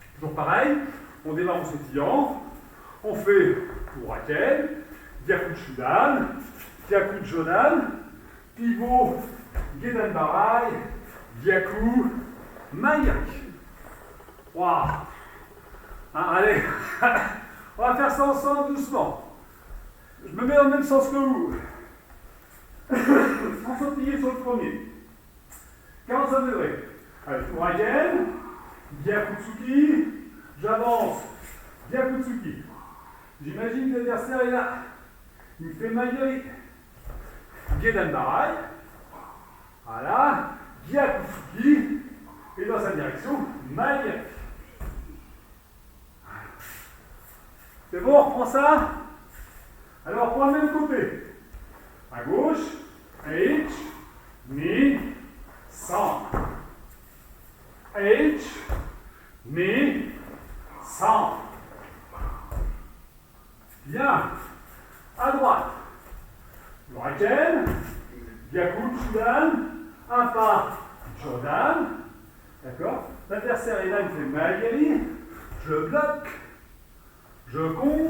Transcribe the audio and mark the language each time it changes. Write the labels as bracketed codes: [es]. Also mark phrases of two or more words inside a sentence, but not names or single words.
[fr] toujours pareil. On démarre en sautillant. On fait [ja] Uraken, Gyaku Shudan, Gyaku Jodan, [fr] pivot, [ja] Gedan Barai, Gyaku, Mayaki. [fr] Waouh! Allez, on va faire ça ensemble doucement. Je me mets dans le même sens que vous. Sans sautiller sur le premier. 45 degrés. Allez, [ja] Uraken, Gyakutsuki, [fr] j'avance, Gyakutsuki. J'imagine que l'adversaire est là. Il me fait Mayari. [ja] Gedan Barai. [fr] Voilà. Gyakutsuki. Et dans sa direction, Mayari. C'est bon, on reprend ça. Alors, pour le même côté. À gauche. [ja] H. Ni. San. H. Ni. San. [fr] Bien. À droite. Uraken. [ja] Gyaku Shudan. [fr] Un pas. Jodan. D'accord. L'adversaire est là, il fait Mayari. Je bloque. Je contre.